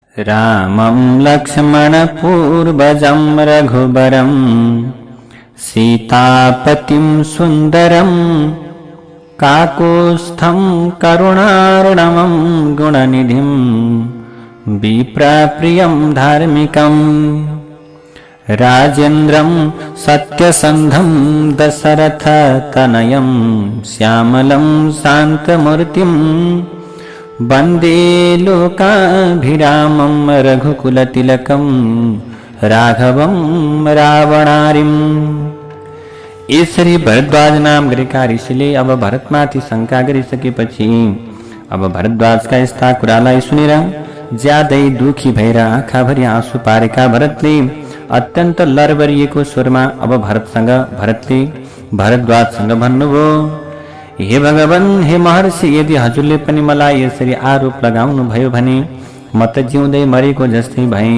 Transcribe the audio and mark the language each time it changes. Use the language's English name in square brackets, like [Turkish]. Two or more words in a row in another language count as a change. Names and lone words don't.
[Sanskrit] रामं लक्ष्मणपूर्वजं रघुबरं सीतापतिं सुन्दरं काकुत्स्थं करुणार्णवं गुणनिधिं विप्रप्रियं धार्मिकं राजेन्द्रं सत्यसन्धं दशरथतनयं श्यामलं शान्तमूर्तिं वन्दे लोकाभिरामं रघुकुलतिलकं राघवं रावणारिम्। [Nepali] यसरी भरद्वाज नाम गरेका ऋषिले अब भरतमाथि शंका गरिसकेपछि अब भरद्वाजका यस्ता कुरालाई सुनेर ज्यादै दुखी भएर आँखाभरि आँसु पारेका भरतले अत्यन्त लरबरिएको स्वरमा अब भरतले भरद्वाजसँग भन्नुभयो, हे भगवान, हे महर्षि, यदि हजुरले पनि मलाई यसरी आरोप लगाउनु भयो भने म त जिउँदै मरेको जस्तै भएँ।